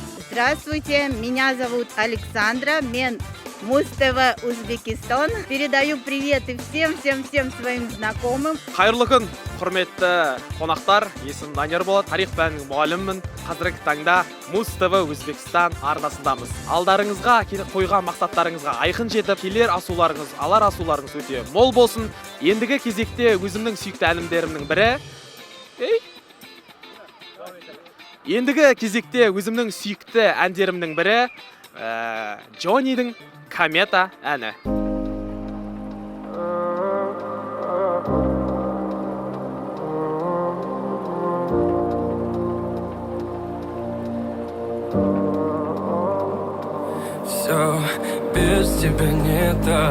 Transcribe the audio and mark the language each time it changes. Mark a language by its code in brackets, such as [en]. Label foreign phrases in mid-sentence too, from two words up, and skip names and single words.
[ru] Здравствуйте, меня зовут Александра, мен Муз-ТВ Узбекистан. Передаю приветы всем своим знакомым. [kk] Қайырлы күн, құрметті қонақтар. Есім Данияр болады. Тарих пәнінің мұғалімімін. Қазіргі таңда Муз-ТВ Өзбекстан арнасындамыз. Алдарыңызға қойған мақсаттарыңызға айқын жетіп, келер асуларыңыз, алар асуларыңыз өте мол болсын. Ендігі кезекте өзімнің сүйікті әнімдерімнің бірі. Джоннидің Комета әні. [ru] Все без тебя не так.